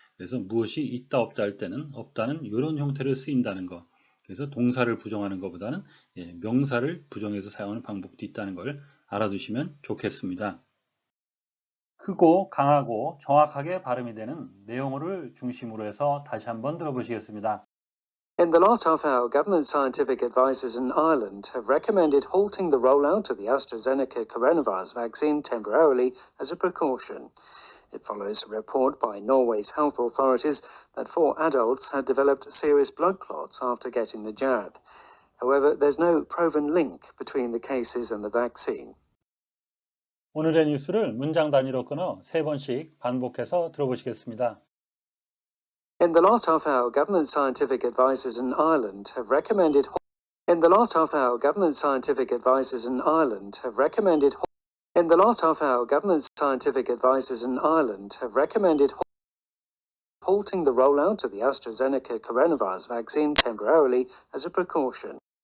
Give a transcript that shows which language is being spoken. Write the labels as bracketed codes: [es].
[ko] 그래서 무엇이 있다 없다 할 때는 없다는 이런 형태를 쓰인다는 것. 그래서 동사를 부정하는 것보다는 명사를 부정해서 사용하는 방법도 있다는 걸 알아두시면 좋겠습니다. 크고 강하고 정확하게 발음이 되는 내용어를 중심으로 해서 다시 한번 들어보시겠습니다. [en] In the last half hour, government scientific advisors in Ireland have recommended halting the rollout of the AstraZeneca coronavirus vaccine temporarily as a precaution. It follows a report by Norway's health authorities that 4 adults had developed serious blood clots after getting the jab. However, there's no proven link between the cases and the vaccine. [ko] 오늘의 뉴스를 문장 단위로 끊어 3번씩 반복해서 들어보시겠습니다. [en] In the last half hour, government scientific advisors in Ireland have recommended In the last half hour, government scientific advisors in Ireland have recommended In the last half hour, government scientific advisors in Ireland have recommended halting the rollout of the AstraZeneca coronavirus vaccine temporarily as a precaution.